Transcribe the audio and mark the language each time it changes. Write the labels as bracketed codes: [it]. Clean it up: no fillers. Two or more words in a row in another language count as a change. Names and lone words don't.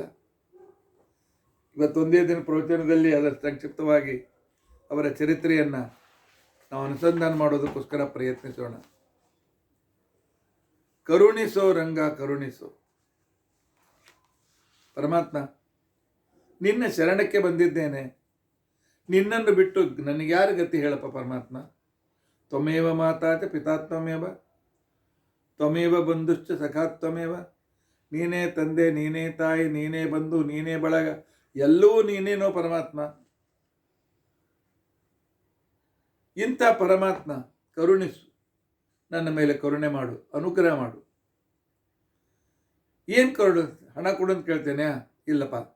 [kn] ಇವತ್ತೊಂದೇ ದಿನ ಪ್ರವಚನದಲ್ಲಿ ಅದರ ಸಂಕ್ಷಿಪ್ತವಾಗಿ ಅವರ ಚರಿತ್ರೆಯನ್ನು ನಾವು ಅನುಸಂಧಾನ ಮಾಡೋದಕ್ಕೋಸ್ಕರ ಪ್ರಯತ್ನಿಸೋಣ. ಕರುಣಿಸೋ ರಂಗ ಕರುಣಿಸೋ. ಪರಮಾತ್ಮ, ನಿನ್ನ ಶರಣಕ್ಕೆ ಬಂದಿದ್ದೇನೆ, ನಿನ್ನನ್ನು ಬಿಟ್ಟು ನನಗ್ಯಾರ ಗತಿ ಹೇಳಪ್ಪ ಪರಮಾತ್ಮ. [sa] ತ್ವಮೇವ ಮಾತಾ ಚ ಪಿತಾ ತ್ವಮೇವ, ತ್ವಮೇವ ಬಂಧುಶ್ಚ ಸಖಾ ತ್ವಮೇವ. [kn] ನೀನೇ ತಂದೆ, ನೀನೇ ತಾಯಿ, ನೀನೇ ಬಂಧು, ನೀನೇ ಬಳಗ, ಎಲ್ಲವೂ ನೀನೇನೋ ಪರಮಾತ್ಮ. ಇಂಥ ಪರಮಾತ್ಮ ಕರುಣಿಸು, ನನ್ನ ಮೇಲೆ ಕರುಣೆ ಮಾಡು, ಅನುಗ್ರಹ ಮಾಡು. ಏನು ಕರುಣು? ಹಣ ಕೊಡು ಅಂತ ಕೇಳ್ತೇನೆ? ಇಲ್ಲಪ್ಪ.